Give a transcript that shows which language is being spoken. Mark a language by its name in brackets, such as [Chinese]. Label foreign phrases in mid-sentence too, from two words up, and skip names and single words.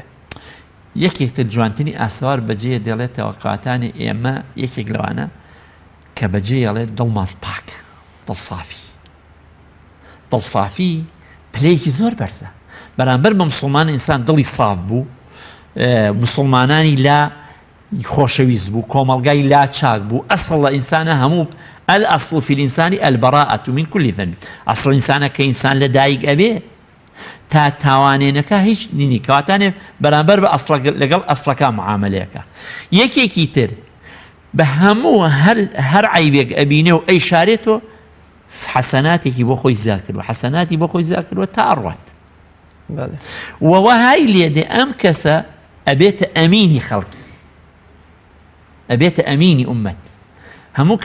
[Central Kurdish] یەکێکتر جوانترینی ئاسەوار بەجێ دەڵێتەوە قاتانی ئێمە یەکێک لەوانە کە بەجێ ئەڵێ دڵمان پاک دڵ سافی دڵسافی پلەیەکی زۆر بەرزە بەرامبەر بە مسلمان ئینسان دڵی ساف بوو مسلمانانی لا خۆشەویست بوو کۆمەڵگای لا چاک بوو ئەسڵ لە ئینسانە هەموو [Arabic] الأصل في الإنسان البراءة من كل ذنب أصل الإنسان كإنسان لدايق أبيه [Central Kurdish] تا تاوانێنەکە هیچ نینی کەواتانێ بەرامبەر بە لەگەڵ ئەسڵەکە معاملەیەەکە یەکێکی تر بە هەموو هەر عیبێک ئەبینێ و ئەی شارێتەوە حەسەناتێکی بۆ خۆی زیاد کردوە حەسەناتی بۆ خۆی زیاد کردوە تا ئەڕوات وەهای لێدێ ئەم کەسە ئەبێتە ئەمینی خەڵکی ئەبێتە ئەمینی ئومەت هەموو